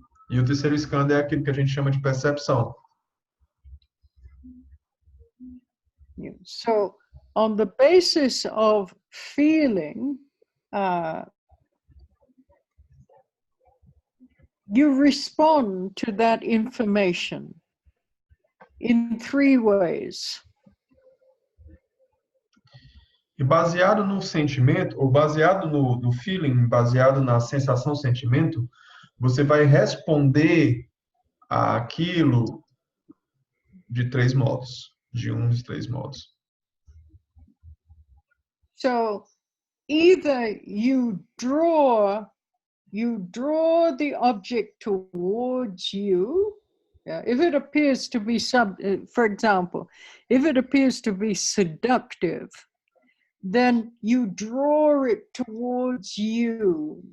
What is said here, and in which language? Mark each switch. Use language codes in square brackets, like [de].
[pt] E o terceiro skandha é aquilo que a gente chama de percepção. [en] So, on the basis of feeling, you respond to that information in three ways. [pt] E baseado no sentimento, ou baseado no feeling, baseado na sensação, sentimento, você vai responder àquilo de 3 modos, de um dos 3 modos. [en] So either you draw the object towards you. If it appears to be for example, if it appears to be seductive, then you draw it towards you.